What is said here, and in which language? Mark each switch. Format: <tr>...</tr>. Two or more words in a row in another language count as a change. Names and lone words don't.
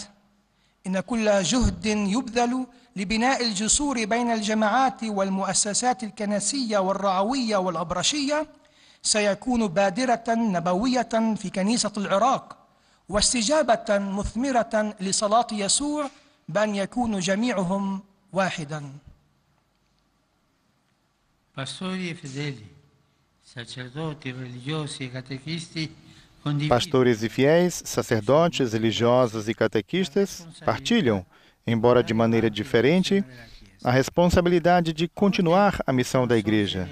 <ar>إن كل جهد يبذل لبناء الجسور بين الجماعات والمؤسسات الكنسية والرعوية والأبرشية سيكون بادرة نبوية في كنيسة العراق واستجابة مثمرة لصلاة يسوع بأن يكونوا جميعهم واحدا.</ar> <pt>Pastores e fiéis, sacerdotes, religiosos e catequistas partilham, embora de maneira diferente, a responsabilidade de continuar a missão da Igreja.</pt>